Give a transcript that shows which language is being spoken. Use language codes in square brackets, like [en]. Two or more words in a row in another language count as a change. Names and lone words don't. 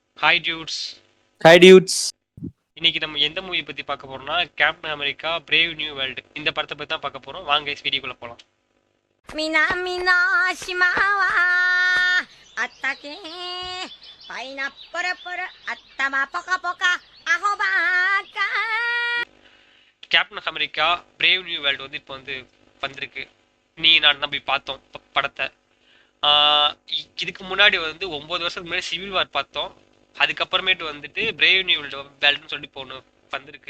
[en] Hi dudes. Hi dudes. [ta] இன்னைக்கு நம்ம எந்த மூவி பத்தி பார்க்க போறோம்னா கேப்டன் அமெரிக்கா பிரேவ் நியூ வேர்ல்டு இந்த படத்தை பத்தி தான் பார்க்க போறோம். வாங்க வீடியோக்குள்ள போலாம். [ja] 南の島はあったけパイナップルプル頭ポカポカアホバーカ [ta] கேப்டன் அமெரிக்கா பிரேவ் நியூ வேர்ல்டு வந்து இப்போ வந்து வந்திருக்கு. நீ நான் தான் போய் பார்த்தோம் படத்தை. இதுக்கு முன்னாடி வந்து 9 வருஷத்துக்கு முன்னாடி சிவில் வார் பார்த்தோம். அதுக்கப்புறமேட்டு வந்துட்டு பிரேவ் நியூ வேர்ல்டுன்னு சொல்லி போன வந்திருக்கு.